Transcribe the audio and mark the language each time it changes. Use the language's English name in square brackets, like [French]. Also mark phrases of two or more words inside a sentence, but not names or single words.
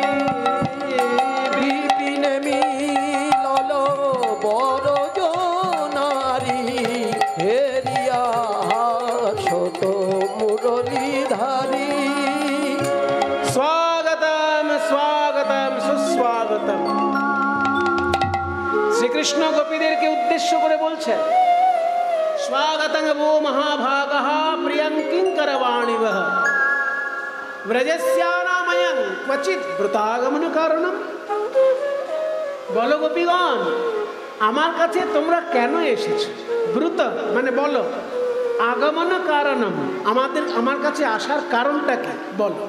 [Bangla] বিপিনে মিলল বড় নারী হেরিয়া শত মুরলীধারী। স্বাগতম স্বাগতম সুস্বাগতম। শ্রীকৃষ্ণ গোপীদেরকে উদ্দেশ্য করে বলছেন, [Sanskrit] স্বাগতং वो महाभागः प्रियं किंकरवाणिवः ব্রজস্যানাময়ং ক্বচিৎ ব্রতাগমন কারণম। [Bangla] বলো গোপীগণ, আমার কাছে তোমরা কেন এসেছো? ব্রত মানে বলো, [Sanskrit] আগমন কারণম [Bangla] আমার কাছে আসার কারণটা কি বলো।